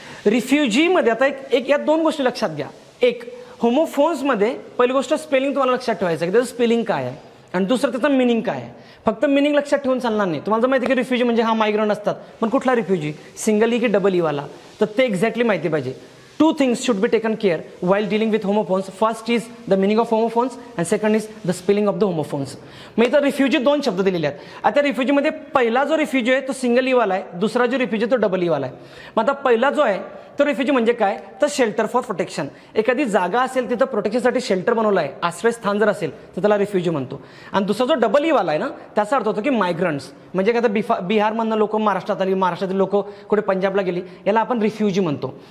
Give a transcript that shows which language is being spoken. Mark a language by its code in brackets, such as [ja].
[mr] रिफ्युजीमध्ये आता एक या दोन गोष्टी लक्षात घ्या. एक, होमोफोन्समध्ये पहिली गोष्ट स्पेलिंग तुम्हाला लक्षात ठेवायचं आहे की त्याचं स्पेलिंग काय आहे आणि दुसरं त्याचं मिनिंग काय आहे. फक्त मिनिंग लक्षात ठेवून चालणार नाही. तुम्हाला जर माहिती आहे की रिफ्युजी म्हणजे हा मायग्रंट असतात, पण कुठला रिफ्युजी, सिंगल ई की डबल ई वाला, तर ते एक्झॅक्टली माहिती पाहिजे. [en] 2 things should be taken care while dealing with homophones. First is the meaning of homophones and second is the spelling of the homophones. [mr] मग इथं रिफ्युजी 2 शब्द दिलेले आहेत. आता रिफ्युजीमध्ये पहिला जो रिफ्युजी आहे तो सिंगल ई वाला आहे, दुसरा जो रिफ्युजी तो डबल ई वाला आहे. मग आता पहिला जो आहे तो रिफ्युजी म्हणजे काय तर शेल्टर फॉर प्रोटेक्शन. एखादी जागा असेल तिथं प्रोटेक्शनसाठी शेल्टर बनवलं आहे, आश्रयस्थान जर असेल तर त्याला रिफ्युजी म्हणतो. आणि दुसरा जो डबल ई वाला आहे ना त्याचा अर्थ होतो की मायग्रंट्स, म्हणजे काय तर बिहारमधनं लोक महाराष्ट्रात आली, महाराष्ट्रातील लोक कुठे पंजाबला गेली, याला आपण रिफ्युजी म्हणतो.